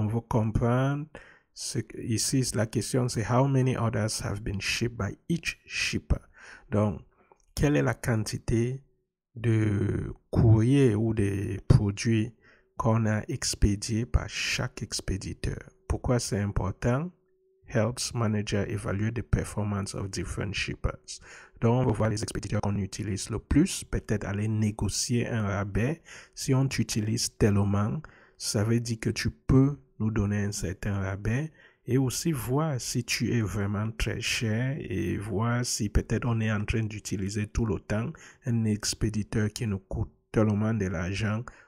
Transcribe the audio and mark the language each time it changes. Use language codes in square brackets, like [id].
[fr] On va comprendre, ici, la question, c'est [en] how many orders have been shipped by each shipper. [fr] Donc, quelle est la quantité de courriers ou de produits qu'on a expédiés par chaque expéditeur? Pourquoi c'est important? [en] Helps manager évaluer the performance of different shippers. [fr] Donc, on va voir les expéditeurs qu'on utilise le plus, peut-être aller négocier un rabais. Si on t'utilise tellement, ça veut dire que tu peux nous donner un certain rabais et aussi voir si tu es vraiment très cher et voir si peut-être on est en train d'utiliser tout le temps un expéditeur qui nous coûte tellement de l'argent.